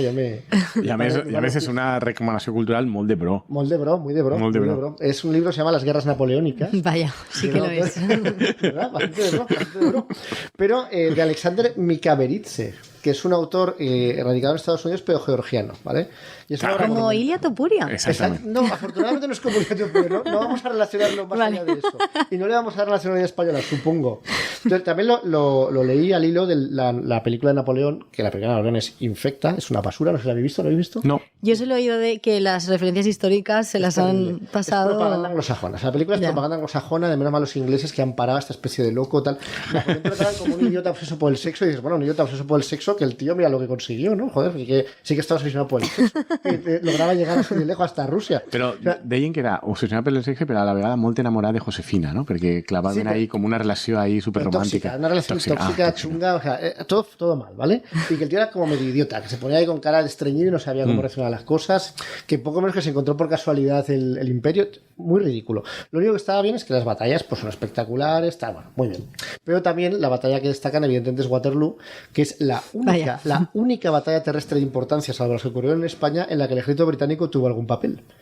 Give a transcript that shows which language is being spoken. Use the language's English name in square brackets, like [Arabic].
[Catalan] I a més és una recomanació cultural molt de bro. Molt de bro, [Spanish] muy de bro. Es un libro que se llama Las Guerras Napoleónicas. Vaya, sí que lo es. ¿Verdad? Bastante de bro. Pero de Alexander Mikaberidze, que es un autor radicado en Estados Unidos, pero georgiano, ¿vale? Y es como Ilia Topuria. Exactamente. No, afortunadamente no es como Ilia Topuria, no vamos a relacionarlo más allá de eso. Y no le vamos a dar nacionalidad española, supongo. Entonces, también lo leí al hilo de la película de Napoleón, que la película de Napoleón es infecta, es una basura, no sé si la habéis visto, ¿lo habéis visto? No. Yo solo he oído de que las referencias históricas se las han pasado... Es propaganda anglosajona. O sea, la película es propaganda anglosajona de menos mal los ingleses que han parado a esta especie de loco, tal. Napoleón te lo tratan como un idiota obseso por el sexo y dices, bueno, un idiota obseso por el sexo, que el tío mira lo que consiguió, ¿no? Joder, que sí que estaba obsesionado por el sexo. Que lograba llegar así de lejos hasta Rusia. [Catalan] Però deien que era obsessionat per el sexe, però a la vegada molt enamorada de Josefina, ¿no? Perquè clavaven ahí com una relació ahí superromàntica. [Spanish] Una relación tóxica, chunga, o sea, todo mal, ¿vale? Y que el tío era como medio idiota, que se ponía ahí con cara de estreñido y no sabía cómo reaccionar a las cosas, que poco menos que se encontró por casualidad el imperio, muy ridículo. Lo único que estaba bien es que las batallas pues son espectaculares, tal, bueno, muy bien. Pero también la batalla que destacan evidentemente es Waterloo, que es la única batalla terrestre de importancia, salvo las que ocurrieron en España, en la que el ejército británico tuvo algún papel.